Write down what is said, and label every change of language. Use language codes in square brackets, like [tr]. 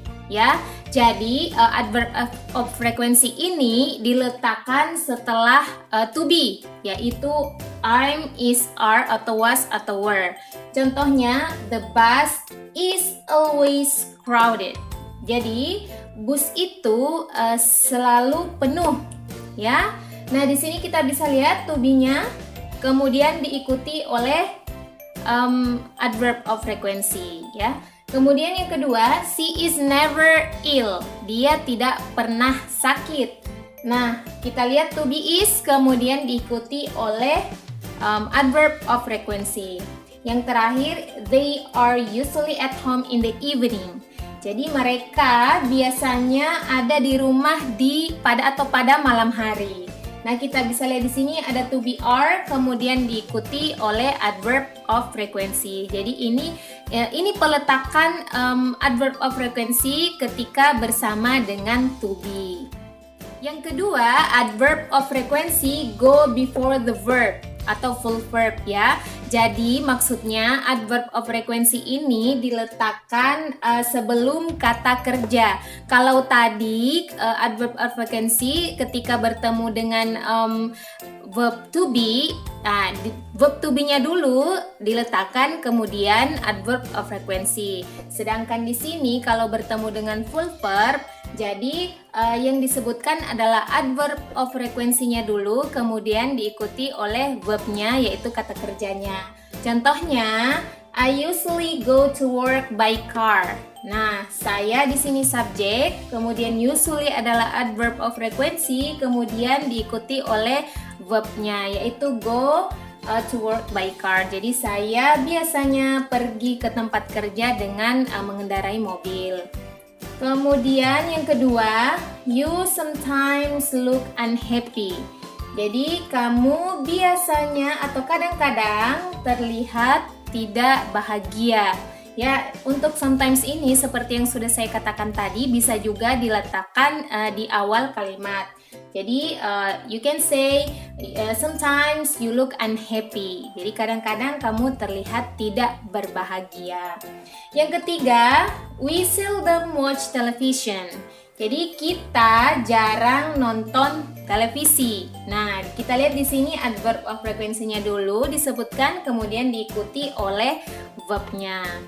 [id] Ya, jadi adverb of frequency ini diletakkan setelah to be, yaitu I'm, is, are, atau was, atau were. [en] Contohnya, the bus is always crowded. [id] Jadi, bus itu selalu penuh, ya. Nah, di sini kita bisa lihat to be-nya, kemudian diikuti oleh adverb of frequency, ya. Kemudian yang kedua, [en] she is never ill. [id] Dia tidak pernah sakit. Nah, kita lihat to be is, kemudian diikuti oleh adverb of frequency. Yang terakhir, [en] they are usually at home in the evening. [id] Jadi mereka biasanya ada di rumah pada malam hari. Nah, kita bisa lihat di sini ada to be are, kemudian diikuti oleh adverb of frequency. Jadi ini peletakan adverb of frequency ketika bersama dengan to be. Yang kedua, [en] adverb of frequency go before the verb atau full verb ya. [id] Jadi maksudnya adverb of frequency ini diletakkan sebelum kata kerja. Kalau tadi adverb of frequency ketika bertemu dengan verb to be, verb to be-nya dulu diletakkan, kemudian adverb of frequency. Sedangkan di sini kalau bertemu dengan full verb, jadi yang disebutkan adalah adverb of frequency-nya dulu, kemudian diikuti oleh verb-nya yaitu kata kerjanya. [en] Contohnya, I usually go to work by car. [id] Nah, saya di sini subjek, kemudian usually adalah adverb of frequency, kemudian diikuti oleh verb-nya yaitu [en] go to work by car. [id] Jadi saya biasanya pergi ke tempat kerja dengan mengendarai mobil. Kemudian yang kedua, [en] you sometimes look unhappy. [id] Jadi kamu biasanya atau kadang-kadang terlihat tidak bahagia. Ya, untuk sometimes ini seperti yang sudah saya katakan tadi bisa juga diletakkan di awal kalimat. [en] Jadi you can say sometimes you look unhappy. [id] Jadi kadang-kadang kamu terlihat tidak berbahagia. Yang ketiga, [en] we seldom watch television. [id] Jadi kita jarang nonton televisi. Nah, kita lihat di sini adverb of frequency-nya dulu disebutkan, kemudian diikuti oleh verb-nya.